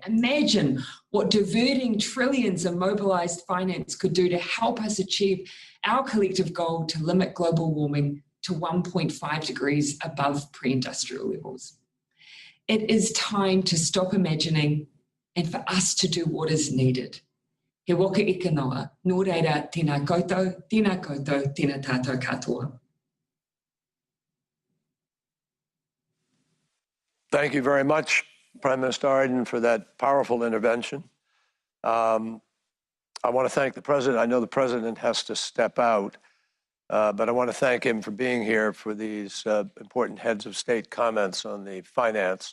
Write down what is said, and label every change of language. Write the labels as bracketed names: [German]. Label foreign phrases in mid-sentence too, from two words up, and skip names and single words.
[English] Imagine what diverting trillions of mobilized finance could do to help us achieve our collective goal to limit global warming to 1.5 degrees above pre-industrial levels. It is time to stop imagining and for us to do what is needed. [Māori] He waka ika noa, nō reira tēnā koutou, tēnā tātou katoa. [English] Thank you very much, Prime Minister Arden, for that powerful intervention. I want to thank the President. I know the President has to step out, but I want to thank him for being here for these important heads of state comments on the finance.